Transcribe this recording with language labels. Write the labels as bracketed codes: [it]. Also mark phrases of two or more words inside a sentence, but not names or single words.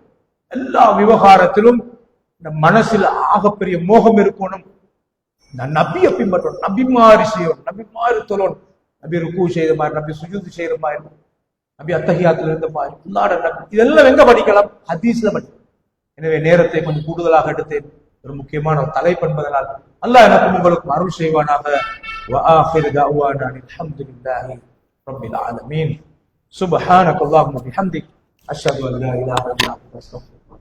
[ta] எல்லா விவகாரத்திலும் மனசில் ஆகப்பெரிய மோகம் இருக்கணும், நான் நபியை பின்பற்றணும், நபி மாறி செய்யணும், நபி மாறி தொழணும், நபி ருக்கு செய்த மாதிரி, நபி சுஜூது செய்யற மாதிரி, நபி அத்தஹியாத்துல இருந்த மாதிரி, அல்லாஹ்வுடைய நபி. இதெல்லாம் எங்க படிக்கலாம்? ஹதீஸ்ல படிக்கலாம். எனவே நேரத்தை கொஞ்சம் கூடுதலாக எடுத்தேன். ஒரு முக்கியமான ஒரு தலைப்பு என்பதனால் அல்லாஹ் எனக்கும் உங்களுக்கும் அருள் செய்வானாக. [ar] وآخر دعوانا الحمد لله رب العالمين. سبحانك اللهم وبحمدك أشهد أن لا إله إلا أنت أستغفرك.